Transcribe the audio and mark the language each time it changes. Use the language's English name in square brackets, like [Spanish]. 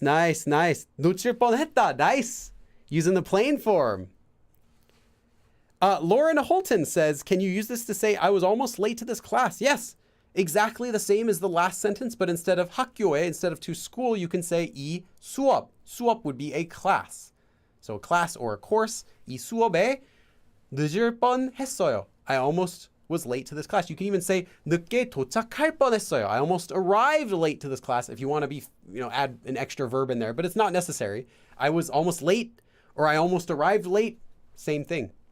[Korean] 놓칠 뻔했다. [English] Nice. Using the plain form. Lauren Holton says, can you use this to say, I was almost late to this class? Yes. Exactly the same as the last sentence, but instead of 학교에, instead of to school, you can say 이 수업. 수업 would be a class. So a class or a course. [Korean] 이 수업에 늦을 뻔했어요. [English] I almost was late to this class. You can even say [Korean] 늦게 도착할 뻔했어요. [English] I almost arrived late to this class if you want to be, add an extra verb in there, but it's not necessary. I was almost late or I almost arrived late. Same thing.